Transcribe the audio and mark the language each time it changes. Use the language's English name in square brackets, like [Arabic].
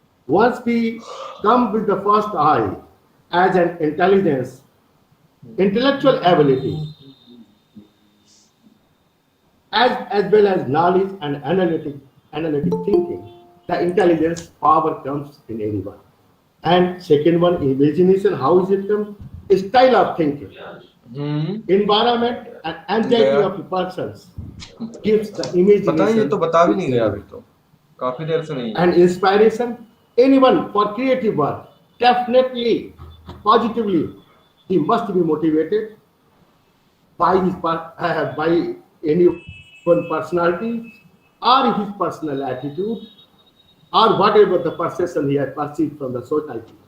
[English] Once we come with the first eye as an intelligence, intellectual ability, as well as knowledge and analytic thinking, the intelligence power comes in anyone. And second one, imagination. How is it come? A style of thinking. Environment and anxiety of the persons gives the imagination. [Hindi] पता है ये तो बता भी नहीं रहे अभी तो काफी देर से नहीं है. [English] And inspiration, anyone for creative work, definitely, positively, he must be motivated by by any one personality or his personal attitude or whatever the perception he has perceived from the society.